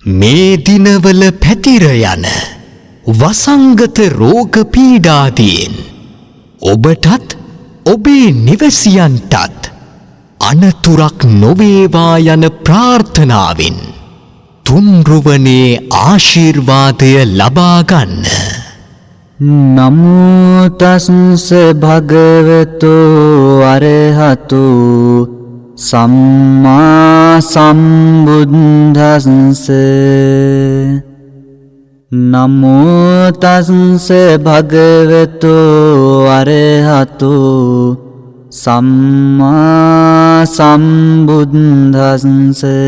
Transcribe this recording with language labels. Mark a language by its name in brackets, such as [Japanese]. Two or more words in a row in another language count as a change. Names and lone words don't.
[Sinhala] මේ දිනවල පැතිර යන වසංගත රෝග පීඩාදීන් ඔබටත් ඔබේ නිවසියන්ටත් අනතුරක් නොවේවා යන ප්‍රාර්ථනාවෙන් තුන්රුවනේ ආශිර්වාදය ලබා ගන්න. [Pali] නමෝ තස්ස භගවතු අරහතු සම්මා සම්බුද්දස්ස. නමෝ තස්ස භගවතු අරහතු සම්මා සම්බුද්දස්ස.